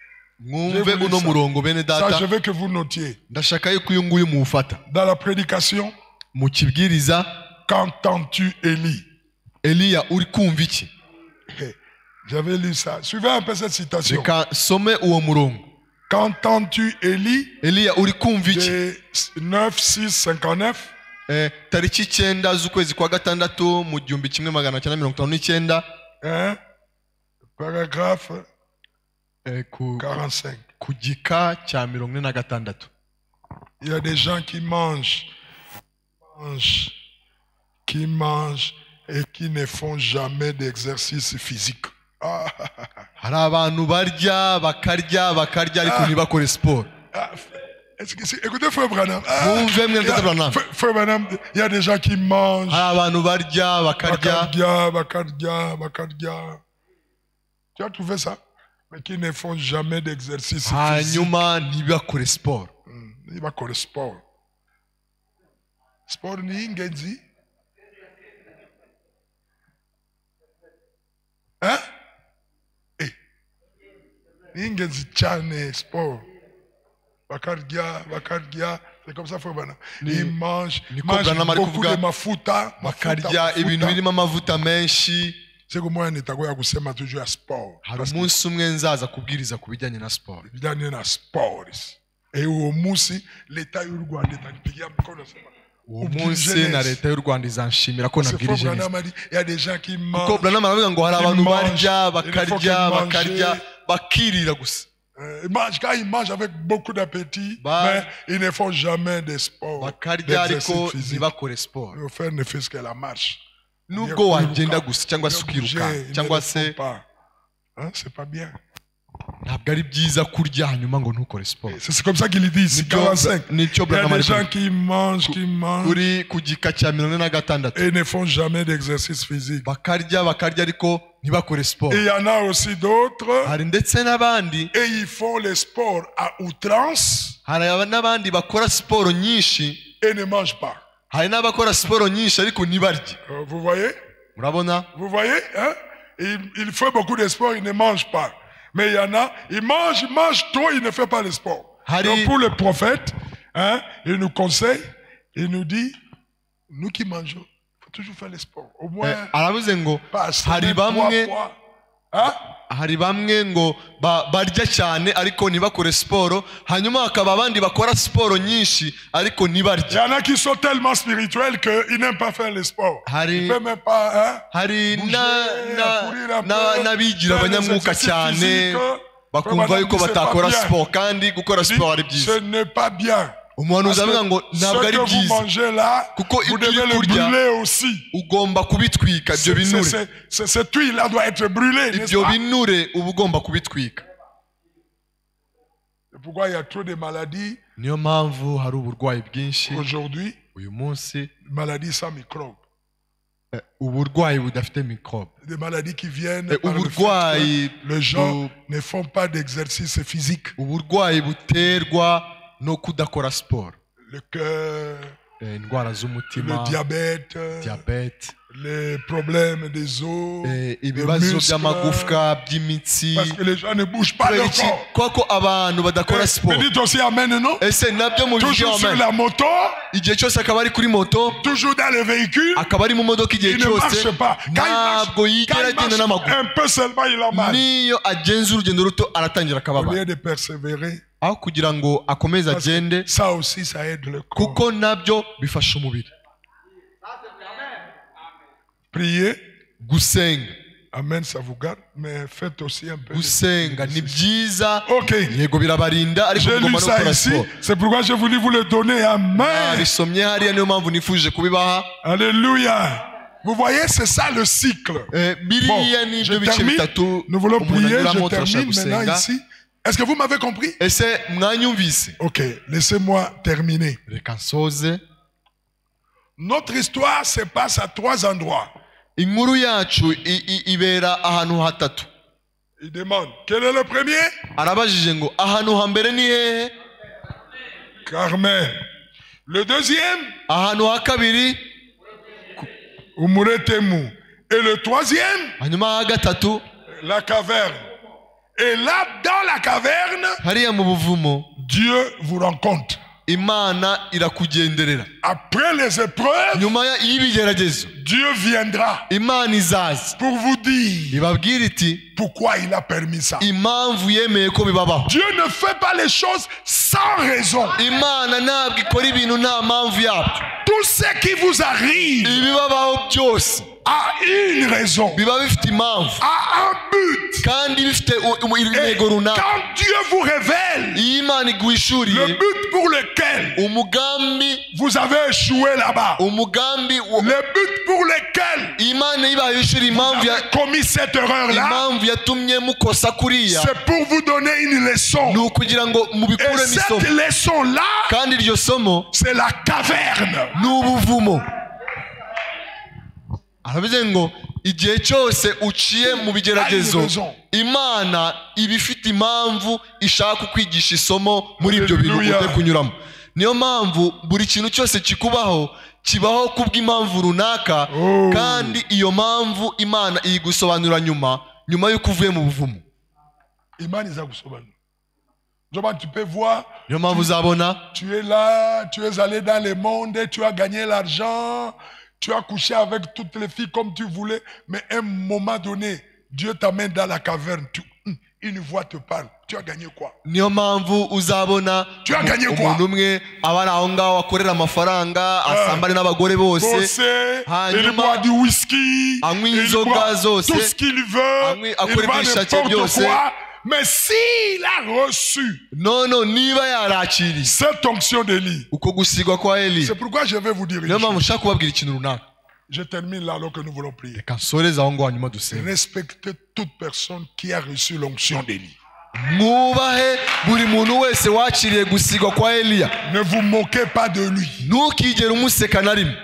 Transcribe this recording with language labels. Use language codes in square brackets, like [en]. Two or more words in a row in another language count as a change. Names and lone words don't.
[fr] Ça, je veux que vous notiez. Dans la prédication, qu'entends-tu Élie? J'avais lu ça. Suivez un peu cette citation. Qu'entends-tu Élie? De 9, 6, 59. [rw] Tariki 9 z'ukwezi kwa gatandatu mu 1959. [fr] Paragraphe 45. Il y a des gens qui mangent et qui ne font jamais d'exercice physique. [rw] Hari abantu barya bakarya ariko ntibakore sport. [fr] Écoutez Frère Branham. Frère Branham, il y a des gens qui mangent. [rw] Hari abantu barya bakarya. [fr] Tu as trouvé ça? Mais qui ne font jamais d'exercice physique. [rw] Hanyuma ntibakore sport. Ntibakore sport. Sport ni ingenzi. [fr] Hein? [rw] Ni ingenzi cyane sport. Bakarya. [fr] C'est comme ça Frère Branham. Ils mangent beaucoup de mafuta. [rw] Bakarya ibintu birimo amavuta menshi. [fr] C'est que moi [sw] nitagoya kusema [fr] toujours sport. [rw] Hari umunsi umwe nzaza kubwiriza kubijyanye na sport. Bijyanye na sport. Et uwo munsi leta y'u Rwanda [sw] itanipigia mkono sema. [rw] Uwo munsi na leta y'u Rwanda izanshimira ko nabwirije neza. [fr] Il y a des gens qui mangent. [rw] Kuko Branham aravuga ngo hari abantu barya bakarya bakirira gusa. [fr] Quand ils mangent avec beaucoup d'appétit, mais ils ne font jamais de sport. [rw] Bakarya ariko ntibakore sport. [fr] Ils font ne fait-ce que la marche. [rw] Nubwo wagenda gusa cyangwa se ukiruka cyangwa se [fr] c'est pas bien. [rw] Ntabwo ari byiza kurya hanyuma ngo ntukore sport. [fr] C'est comme ça qu'il dit ici 45. Il y a des gens qui mangent [rw] uri ku gika cya 46 [fr] et ne font jamais d'exercice physique. [rw] Bakarya ariko ntibakore sport. [fr] Et il y en a aussi d'autres. [rw] Hari ndetse n'abandi [fr] et ils font le sport à outrance. [rw] Hari n'abandi bakora sport nyinshi [fr] et ne mangent pas. [rw] Hari n'abakora sport nyinshi ariko ntibarye. [fr] Vous voyez? [rw] Murabona? [fr] Vous voyez? Hein? Il fait beaucoup de sport, il ne mange pas. Mais il y en a, il mange trop, il ne fait pas le sport. Donc pour le prophète, hein, il nous conseille, il nous dit, nous qui mangeons, il ne faut toujours faire le sport. Au moins, [rw] aravuze ngo [fr] pas [rw] hari [fr] semaine, 3 [rw] bamwe [fr] fois. Hein? [rw] hari bamwe ngo barya cyane ariko ntibakore siporo, hanyuma hakaba abandi bakora siporo nyinshi ariko [fr] Il y [rw] ntibarya. [fr] en a qui sont tellement spirituels qu'ils n'aiment pas faire le sport. [rw] Hari- [fr] Ils ne peuvent même pas. Hein? [rw] hari [fr] Bouger, courir un peu, [rw] n'abigira [fr] faire des [rw] abanyamwuka [fr] exercices [rw] cyane [fr] physiques. [rw] bakumva [fr] Madame [rw] yuko [fr] dit, c'est [rw] batakora [fr] pas bien. [rw] siporo kandi gukora [fr] Dit, [rw] siporo ari [fr] ce [rw] byiza. [fr] n'est pas bien. [rw] Umuhanuzi [fr] Parce [rw] avuga ngo [fr] que [rw] ntabwo [fr] ce [rw] ari [fr] que vous [rw] byiza [fr] mangez là, [rw] kuko [fr] vous [rw] ibyo [fr] devez [rw] uri [fr] le [rw] kurya [fr] brûler aussi. [rw] ugomba kubitwika ibyo binure. [fr] Cette huile-là doit être brûlée, n'est-ce [rw] ibyo [fr] pas? [rw] binure uba ugomba kubitwika. [fr] C'est pourquoi il y a trop de maladies [rw] niyo mpamvu hari uburwayi bwinshi [fr] aujourd'hui, [rw] uyu munsi, [fr] maladies sans microbes. [rw] uburwayi budafite mikorobe, [fr] Des maladies qui viennent par le fait [rw] uburwayi [fr] que les gens ne font pas d'exercice physique. [rw] uburwayi buterwa no kudakora siporo, [fr] Le cœur, [rw] indwara z'umutima, [fr] le diabète, [rw] diyabete, [fr] les problèmes des os, [rw] ibibazo [fr] muscles, [rw] by'amagufwa, by'imitsi, [fr] parce que les gens ne bougent pas [rw] kubera [fr] leur [rw] iki? [fr] corps. [rw] Kuko abantu badakora [fr] Mais [rw] siporo. [fr] dites aussi Amen, non? [rw] Ese nabyo mu [fr] Toujours sur [rw] bijyamo [fr] la moto, [rw] igihe cyose akaba ari kuri moto, [fr] toujours dans le véhicule, [rw] akaba ari mu modoka igihe [fr] il ne [rw] cyose, [fr] marche pas. [rw] ntabwo yigera agenda n'amaguru. [fr] Un peu seulement, il a mal. [rw] niyo agenza urugendo ruto aratangira [fr] Au [rw] akababara, [fr] lieu de persévérer, [rw] aho kugira ngo akomeze [fr] parce que [rw] agende, [fr] ça aussi, ça aide le corps. [rw] kuko nabyo bifasha umubiri. [fr] Priez, [rw] Gusenga, [fr] Amen, ça vous garde, mais faites aussi un peu. [rw] gusenga ni byiza, [fr] Ok, [rw] yego birabarinda ariko [fr] j'ai lu [rw] mugomba no [fr] ça [rw] gukora [fr] ici, [rw] siporo. [fr] c'est pourquoi j'ai voulu vous le donner. Amen. [rw] Bisomye hariya niyo mpamvu nifuje kubibaha. [fr] Alléluia. Vous voyez, c'est ça le cycle. [rw] Biriya ni [fr] Je [rw] ibyo bice [fr] termine. [rw] bitatu [fr] Nous voulons [rw] umuntu [fr] prier, [rw] anyuramo, [fr] je [rw] turashaka [fr] termine maintenant [rw] gusenga. [fr] ici. Est-ce que vous m'avez compris? [rw] Ese mwanyumvise? [fr] Ok, laissez-moi terminer. [rw] Reka nsoze. [fr] Notre histoire se passe à 3 endroits. [rw] Inkuru yacu ibera ahantu hatatu. [fr] Il demande, quel est le premier? [rw] Arabajije ngo ahantu hambere ni hehe? [fr] Carmel. Le deuxième? [rw] Ahantu ha kabiri? Umuretemu. [fr] Et le troisième? [rw] Hanyuma ha gatatu? [fr] La caverne. Et là, dans la caverne, [rw] Hariya mu buvumo [fr] Dieu vous rencontre. [rw] Imana irakugenderera. [fr] Après les épreuves, [rw] Nyuma y'ibigeragezo [fr] Dieu viendra [rw] Imana izaza [fr] pour vous dire [rw] ibabwira iti [fr] pourquoi il a permis ça. [rw] impamvu yemeye ko bibabaho. [fr] Dieu ne fait pas les choses sans raison. [rw] Imana ntabwo ikora ibintu nta mpamvu yabyo. [fr] Tout ce qui vous arrive [rw] Ibibabaho byose [fr] a une raison, [rw] biba bifite impamvu [fr] a un but. [rw] kandi bifite [fr] Et [rw] intego runaka. [fr] quand Dieu vous révèle [rw] Iyo Imana iguhishuriye [fr] le but pour lequel [rw] umugambi [fr] vous avez échoué là-bas, [rw] umugambi [fr] le but pour lequel [rw] Imana ibahishuriye [fr] vous [rw] impamvu [fr] avez commis cette erreur-là, [rw] impamvu yatumye mukosa kuriya [fr] c'est pour vous donner une leçon. [rw] ni ukugira ngo [fr] Et [rw] mubikuremo isomo, [fr] cette leçon-là, [rw] kandi iryo somo [fr] c'est la caverne. [rw] ni ubuvumo. Aravuze ngo igihe cyose uciye mu bigeragezo Imana iba ifite impamvu ishaka kukwigisha isomo muri ibyo bintu ugiye kunyuramo. Niyo mpamvu buri kintu cyose kikubaho kibaho kubw'impamvu runaka, kandi iyo mpamvu Imana iyigusobanura nyuma y'uko uvuye mu buvumo. Imana izagusobanura. [fr] Tu peux voir, [rw] Niyo mpamvu uzabona [fr] tu es là, tu es allé dans le monde, tu as gagné l'argent, tu as couché avec toutes les filles comme tu voulais, mais à un moment donné, Dieu t'amène dans la caverne, une voix te parle. Tu as gagné quoi? [rw] niyo mpamvu uzabona [fr] Tu as gagné quoi? [rw] umuntu umwe aba ari aho ngaho akorera amafaranga, asambane n'abagore bose, [fr] Il boit du whisky, [rw] anywa [fr] il [rw] inzoga [fr] boit [rw] zose, [fr] tout ce qu'il veut, il [rw] akora [fr] va [rw] ibishake [fr] n'importe [rw] byose. [fr] quoi. Mais s'il a reçu [rw] niba yarakiriye [fr] cette onction d'Élie, [rw] uko gusigwa kwa Eli, [fr] c'est pourquoi je vais vous dire [rw] niyo [fr] une [rw] mpamvu [fr] chose. [rw] ushaka kubabwira ikintu runaka. [fr] Je termine là alors que nous voulons prier. [rw] Reka nsoreze aho ngaho hanyuma dusenge. [fr] Respectez toute personne qui a reçu l'onction d'Élie. [rw] Mwubahe buri muntu wese wakiriye gusigwa kwa Eliya. [fr] Ne vous moquez pas de lui. [rw] Ntukigere umuseka na rimwe,